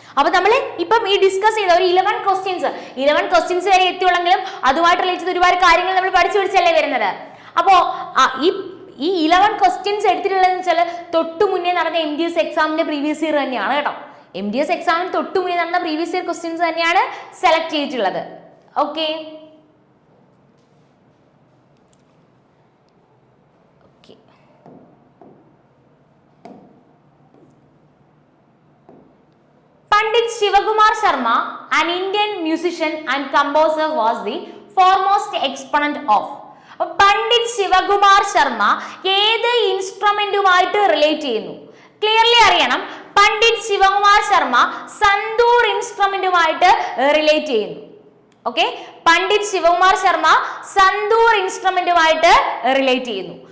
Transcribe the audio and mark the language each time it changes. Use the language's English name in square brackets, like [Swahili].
[Malayalam] അപ്പൊ നമ്മൾ ഇപ്പം ഈ ഡിസ്കസ് ചെയ്ത ഒരു 11 ക്വസ്റ്റ്യൻസ് വരെ എത്തിയുള്ളെങ്കിലും അതുമായിട്ട് റിലേറ്റ് ചെയ്ത് ഒരുപാട് കാര്യങ്ങൾ നമ്മൾ പഠിച്ചു പിടിച്ചല്ലേ വരുന്നത്. അപ്പോ ഈ 11 ക്വസ്റ്റ്യൻസ് എടുത്തിട്ടുള്ളതെന്ന് വെച്ചാൽ തൊട്ടു മുന്നേ നടന്ന MDS എക്സാമിന്റെ പ്രീവിയസ് ഇയർ തന്നെയാണ് കേട്ടോ. MDS എക്സാമിന് തൊട്ടു മുന്നേ നടന്ന പ്രീവിയസ് ഇയർ ക്വസ്റ്റ്യൻസ് തന്നെയാണ് സെലക്ട് ചെയ്തിട്ടുള്ളത്. [English] Okay, Pandit Shivakumar Sharma, an Indian musician and composer, was the foremost exponent of. [Malayalam] Pandit Shivakumar Sharma ഏത് ഇൻസ്ട്രുമെന്റുമായിട്ട് റിലേറ്റ് ചെയ്യുന്നു? ക്ലിയർലി അറിയണം. പണ്ഡിറ്റ് ശിവകുമാർ ശർമ്മ സന്തൂർ ഇൻസ്ട്രുമെന്റുമായിട്ട് റിലേറ്റ് ചെയ്യുന്നു. ഓക്കെ, പണ്ഡിറ്റ് ശിവകുമാർ ശർമ്മ സന്തൂർ ഇൻസ്ട്രുമെന്റുമായിട്ട് റിലേറ്റ് ചെയ്യുന്നു.